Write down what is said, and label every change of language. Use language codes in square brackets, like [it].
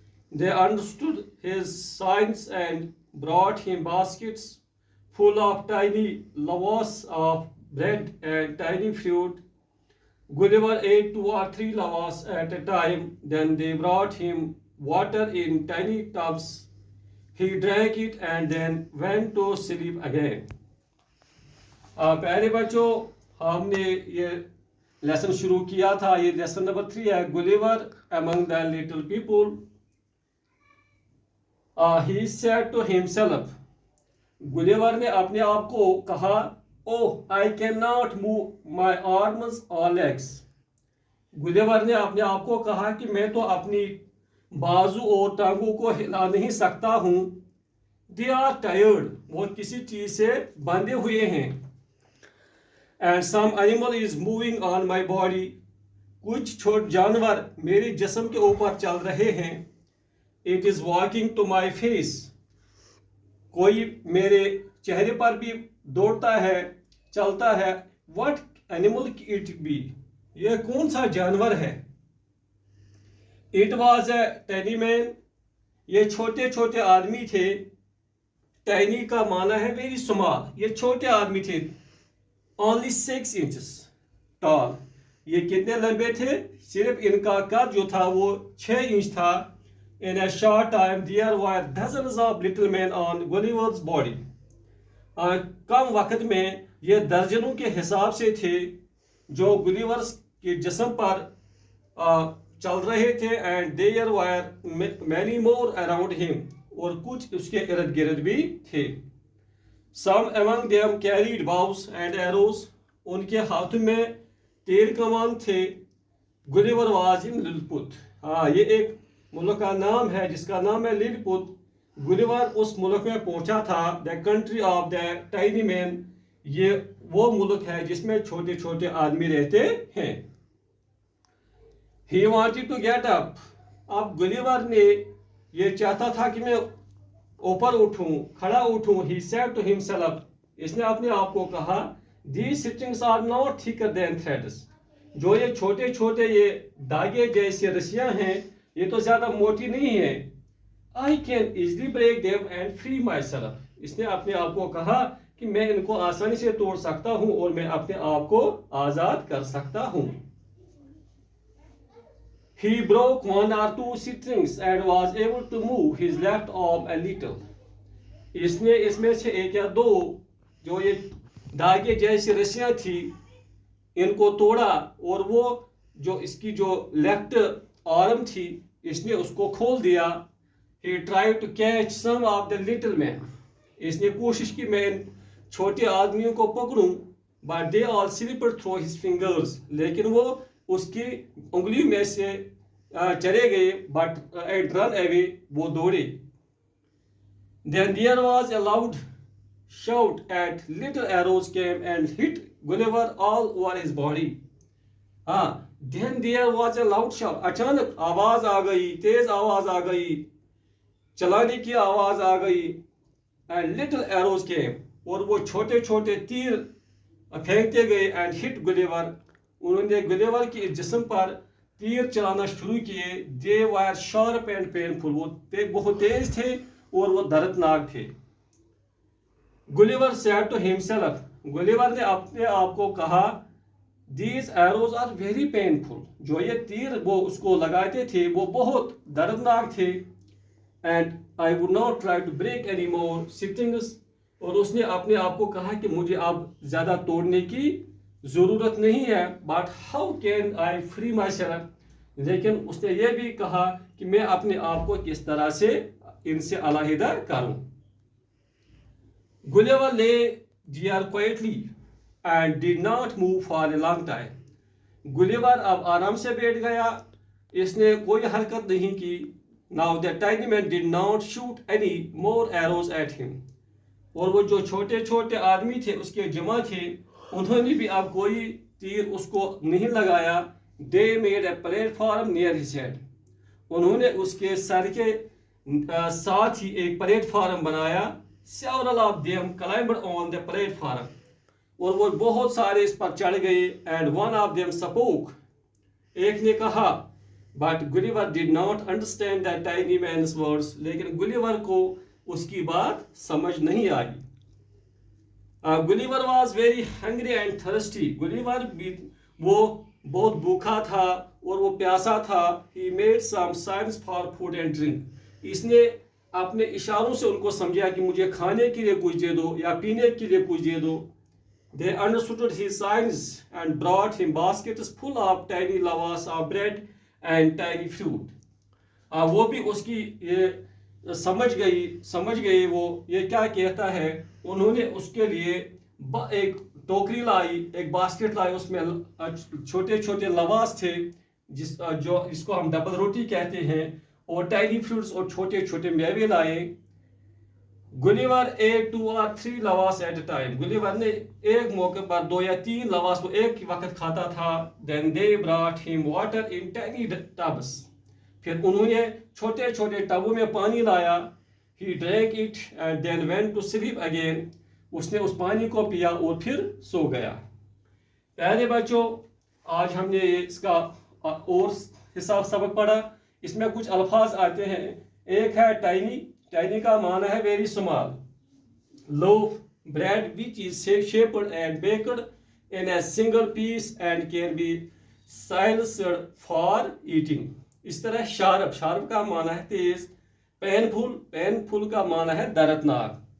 [en] They understood his signs and brought him baskets full of tiny loaves of bread and tiny fruit. Gulliver ate 2 or 3 loaves at a time. Then they brought him water in tiny tubs. He drank it and then went to sleep again. [ur] پیارے بچوں، ہم نے یہ lesson شروع کیا تھا، یہ lesson number 3 ہے، گلیور امنگ دی little people. [en] He said to himself. [ur] گلیور نے اپنے آپ کو کہا، [en] "Oh, I cannot move my arms or legs." [ur] گلیور نے اپنے آپ کو کہا کہ میں تو اپنی بازو اور ٹانگوں کو ہلا نہیں سکتا ہوں۔ [en] They are tired. [ur] وہ کسی چیز سے بندھے ہوئے ہیں۔ [en] And some animal is moving on my body. [ur] کچھ چھوٹے جانور میرے جسم کے اوپر چل رہے ہیں۔ [en] It is walking to my face. [ur] کوئی میرے چہرے پر بھی دوڑتا ہے، چلتا ہے۔ [en] What animal it be? [ur] یہ کون سا جانور ہے؟ [en] It was a tiny man. [ur] یہ چھوٹے چھوٹے آدمی تھے۔ Tiny کا معنی ہے [en] very small. [ur] یہ چھوٹے آدمی تھے۔ [en] Only 6 inches tall. [ur] یہ کتنے لمبے تھے؟ صرف ان کا قد جو تھا وہ 6 انچ تھا. [en] In a short time there were dozens of little men on Gulliver's body. [ur] کم وقت میں یہ درجنوں کے حساب سے تھے جو گلیورس کے جسم پر چل رہے تھے. [en] And there were many more around him. [ur] اور کچھ اس کے ارد گرد بھی تھے. [en] Some among them carried bows and arrows. [ur] ان کے ہاتھوں میں تیر کمان تھے. [en] Gulliver was in Lilliput. [ur] یہ ایک ملک کا نام ہے جس کا نام ہے لیلیپوت. گلیور اس ملک میں پہنچا تھا. [en] The country of the tiny men. [ur] یہ وہ ملک ہے جس میں چھوٹے چھوٹے آدمی رہتے ہیں. [en] He wanted to get up. [ur] اب گلیور نے یہ چاہتا تھا کہ میں اوپر اٹھوں, کھڑا اٹھوں. [en] He said to himself. [ur] اس نے اپنے آپ کو کہا, [en] These strings are not thicker than threads. [ur] جو یہ چھوٹے چھوٹے یہ داغے جیسے رسیاں ہیں یہ تو زیادہ موٹی نہیں ہیں. [en] I can easily break them and free myself. [ur] اس نے اپنے آپ کو کہا کہ میں ان کو آسانی سے توڑ سکتا ہوں اور میں اپنے آپ کو آزاد کر سکتا ہوں. [en] He broke one or two strings and was able to move his left arm a little. [ur] اس نے اس میں سے ایک یا دو جو یہ داغے جیسی رسیاں تھی ان کو توڑا اور وہ جو اس کی جو لیفٹ آرم تھی اس نے اس کو کھول دیا. [en] He tried to catch some of the little men. [ur] اس نے کوشش کی میں ان چھوٹے آدمیوں کو پکڑوں. [en] But they all slipped through his fingers. [ur] لیکن وہ اس کی انگلیوں میں سے چلے گئے. [en] But it ran away. [ur] وہ دوڑے. [en] Then there was a loud shout and little arrows came and hit Gulliver all over his body. Then there was a loud shout. [ur] اچانک آواز آ گئی, تیز آواز آ گئی, چلانے کی آواز آ گئی. [en] And little arrows came. [ur] اور وہ چھوٹے چھوٹے تیر پھینکتے گئے. [en] And hit Gulliver. [ur] انہوں نے گلیور کے جسم پر تیر چلانا شروع کیے. [en] They were sharp and painful. [ur] وہ بہت تیز تھے اور وہ دردناک تھے. [en] Gulliver said to himself. [ur] گلیور نے اپنے آپ کو کہا, [en] These arrows are very painful. [ur] جو یہ تیر وہ اس کو لگاتے تھے وہ بہت دردناک تھے. [en] And I would not try to break any more strings. [ur] اور اس نے اپنے آپ کو کہا کہ مجھے اب زیادہ توڑنے کی ضرورت نہیں ہے. [en] But how can I free myself? [ur] لیکن اس نے یہ بھی کہا کہ میں اپنے آپ کو کس طرح سے ان سے علیحدہ کروں. [en] Gulliver lay there quietly and did not move for a long time. [ur] گلیور اب آرام سے بیٹھ گیا, اس نے کوئی حرکت نہیں کی. [en] Now the tiny man did not shoot any more arrows at him. [ur] اور وہ جو چھوٹے چھوٹے آدمی تھے اس کے جمع تھے انہوں نے بھی اب کوئی تیر اس کو نہیں لگایا. [en] They made a platform near his head. [ur] انہوں نے اس کے سر کے ساتھ ہی ایک پلیٹ فارم بنایا. [en] Several of them climbed on the platform. [ur] اور وہ بہت سارے اس پر چڑھ گئے. [en] And one of them spoke. [ur] ایک نے کہا. [en] But Gulliver did not understand that tiny man's words. [ur] لیکن گلیور کو اس کی بات سمجھ نہیں آئی. [en] Gulliver was very hungry and thirsty. [ur] گلیور بھی وہ بہت بھوکا تھا اور وہ پیاسا تھا. [en] He made some signs for food and drink. [ur] اس نے اپنے اشاروں سے ان کو سمجھا کہ مجھے کھانے کے لیے کچھ دے دو یا پینے کے لیے کچھ دے دو. [en] They understood his signs and brought him baskets full of tiny lavas of bread and tiny fruit. [ur] وہ بھی اس کی یہ سمجھ گئی وہ یہ کیا کہتا ہے. انہوں نے اس کے لیے ایک ٹوکری لائی, ایک باسکٹ لائی, اس میں چھوٹے چھوٹے لواس تھے جس کو ہم ڈبل روٹی کہتے ہیں, اور ٹائنی فروٹس اور چھوٹے چھوٹے میوے لائے. [en] Gulliver ate 2 or 3 lavas at a time. [ur] گلیور نے ایک موقع پر 2 یا 3 لواس کو ایک ہی وقت کھاتا تھا. [en] Then they brought him water in tiny tubs. [ur] پھر انہوں نے چھوٹے چھوٹے ٹبوں میں پانی لایا. [en] He drank it and then went to sleep again. [ur] اس نے اس پانی کو پیا اور پھر سو گیا. پیارے بچوں, آج ہم نے اس کا اور حساب سبق پڑھا. اس میں کچھ الفاظ آتے ہیں. ایک ہے ٹائنی. ٹائنی کا معنی ہے [en] Very small. loaf, bread which is shaped and baked in a single piece and can be silenced for eating. [ur] اس طرح شارپ کا معنی ہے تیز، پینفل کا معنی ہے دردناک.